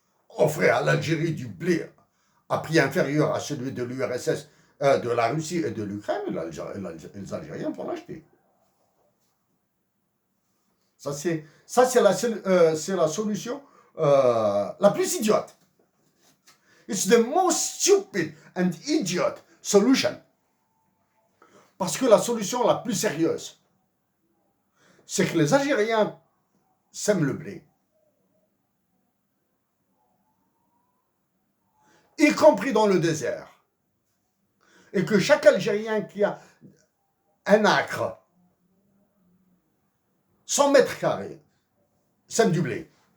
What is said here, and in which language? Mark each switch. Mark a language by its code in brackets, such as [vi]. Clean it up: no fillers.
[fr] Offrez à l'Algérie du blé à prix inférieur à celui de l'URSS, de la Russie et de l'Ukraine, les Algériens vont l'acheter. Ça, c'est la solution la plus idiote. [en] It's the most stupid and idiot solution. [fr] Parce que la solution la plus sérieuse, c'est que les Algériens sèment le blé. Y compris dans le désert. Et que chaque Algérien qui a un acre, 100 mètres carrés, sème du blé.